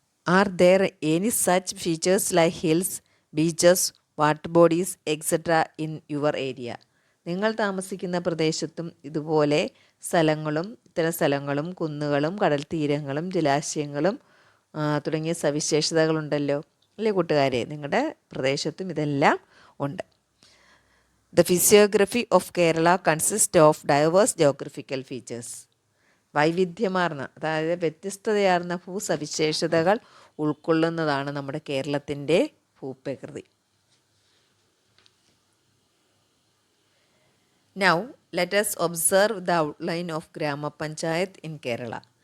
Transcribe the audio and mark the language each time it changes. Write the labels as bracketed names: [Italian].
[English] Are there any such features like hills, beaches, water bodies, etc. in your area? [Malayalam] നിങ്ങൾ താമസിക്കുന്ന പ്രദേശത്തും ഇതുപോലെ ഇത്തരം സ്ഥലങ്ങളും കുന്നുകളും കടൽ തീരങ്ങളും ജലാശയങ്ങളും തുടങ്ങിയ സവിശേഷതകളുണ്ടല്ലോ അല്ലേ കൂട്ടുകാരെ? നിങ്ങളുടെ പ്രദേശത്തും ഇതെല്ലാം ഉണ്ട്. [English] The physiography of Kerala consists of diverse geographical features. [Malayalam] വൈവിധ്യമാർന്ന, അതായത് വ്യത്യസ്തതയാർന്ന ഭൂസവിശേഷതകൾ ഉൾക്കൊള്ളുന്നതാണ് നമ്മുടെ കേരളത്തിൻ്റെ ഭൂപ്രകൃതി. [English] Now let us observe the outline of ഗ്രാമപഞ്ചായത്ത് in Kerala.